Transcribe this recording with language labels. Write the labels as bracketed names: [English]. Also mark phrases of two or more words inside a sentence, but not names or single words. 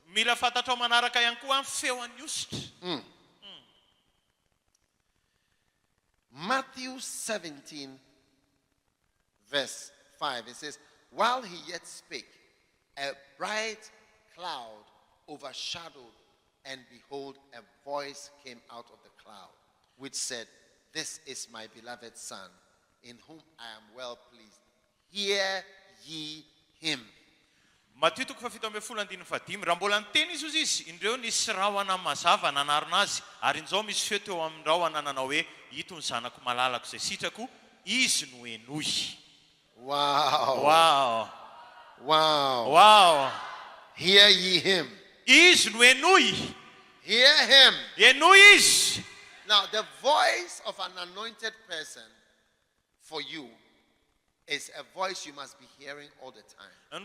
[English] Matthew 17, verse 5, it says, while he yet spake, a bright cloud overshadowed, and behold, a voice came out of the cloud, which said, this is my beloved Son, in whom I am well pleased. Hear ye him. [Malagasy] Matthew 17:5 raha mbola niteny izy indreo nisy rahona mazava nanarina azy ary inzao misy feo teo amin'ny rahona nanao hoe ito ny zanako malalako izay sitrako izy no enoy. [English] Wow. Wow. Wow. Wow. Hear ye him. [Malagasy] Izy no enoy. [English] Hear him. [Malagasy] Enoy izy. [English] Now the voice of an anointed person for you is a voice you must be hearing all the time.